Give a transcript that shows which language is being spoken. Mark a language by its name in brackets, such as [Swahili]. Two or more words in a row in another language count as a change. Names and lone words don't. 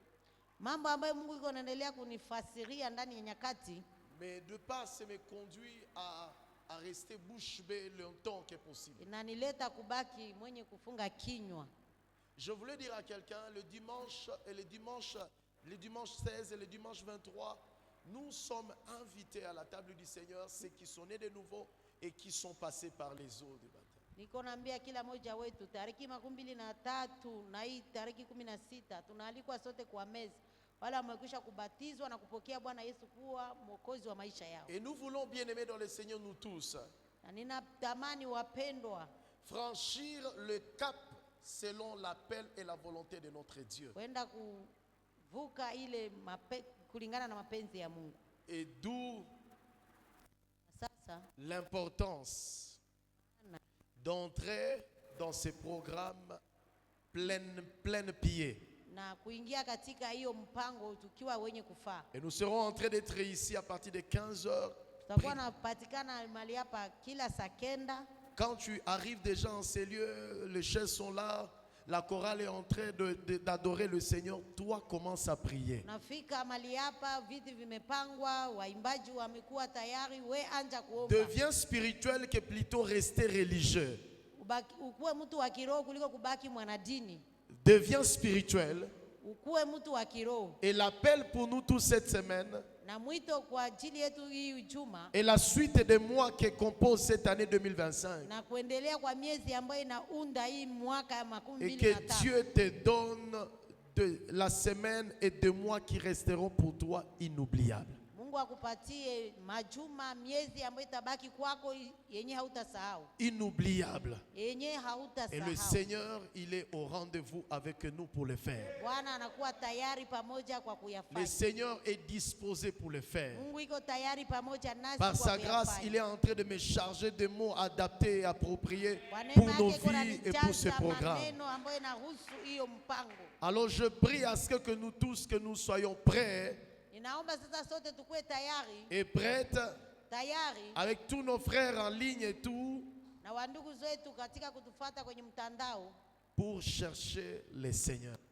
[Swahili] mambo ambayo Mungu iko anaendelea kunifasiria ndani ya nyakati, [French] mais de pas se me conduire à rester bouche bée le temps que possible. [Swahili] Inanileta kubaki mwenye kufunga kinywa. [French] Je voulais dire à quelqu'un, le dimanche 16 et le dimanche 23, nous sommes invités à la table du Seigneur, ceux qui sont nés de nouveau et qui sont passés par les eaux du baptême. [Swahili] Niko naambia kila moja wetu tariki 23 na hii tariki 16 tunaalikwa sote kwa meza, wale wamekwisha kubatizwa na kupokea Bwana Yesu kuwa mwokozi wa maisha yao. [French] Et nous voulons, bien-aimés dans le Seigneur, nous tous, [Swahili] na ninatamani wapendwa, [French] franchir le cap selon l'appel et la volonté de notre Dieu. [Swahili] Kwenda kuvuka ile kulingana na mapenzi ya Mungu. [French] Et d'où [Swahili] sasa [French] l'importance d'entrer dans ces programmes plein pied. [Swahili] Na kuingia katika hiyo mpango tukiwa wenye kufaa. [French] Et nous serons en train d'être ici à partir de 15 heures. [Swahili] Tutakuwa napatikana mahali hapa kila saa kenda. [French] Quand tu arrives déjà en ces lieux, les chaises sont là, la chorale est en train d'adorer le Seigneur, toi commence à prier. [Swahili] Nafika mahali hapa viti vimepangwa, waimbaji wamekuwa tayari, we anja kuomba. [French] Deviens spirituel que plutôt rester religieux. [Swahili] Ukuwe mtu wa kiroho kuliko kubaki mwanadini. [French] Deviens spirituel. [Swahili] Ukuwe mtu wa kiroho. [French] Et l'appel pour nous tous cette semaine, [Swahili] na mwito kwa ajili yetu hii juma, [French] et la suite des mois qui composent cette année 2025, [Swahili] na kuendelea kwa miezi ambayo inaunda hii mwaka ya 2025, [French] et que Dieu te donne de la semaine et des mois qui resteront pour toi inoubliables. [Swahili] Mungu akupatie majuma, miezi ambayo itabaki kwako yenye hautasahau. [French] Inoubliable. [Swahili] Yenye hautasahau. [French] Et le Seigneur, il est au rendez-vous avec nous pour le faire. [Swahili] Bwana anakuwa tayari pamoja kwa kuyafanya. [French] Le Seigneur est disposé pour le faire. [Swahili] Mungu iko tayari pamoja nasi [French] Par [Swahili] kwa [French] sa [Swahili] kuyafanya. [French] grâce, il est en train de me charger de mots adaptés et appropriés pour nos vies et pour ce programme. Alors je prie à ce que nous tous, que nous soyons prêts et prêtes avec tous nos frères en ligne et tout pour chercher le Seigneur.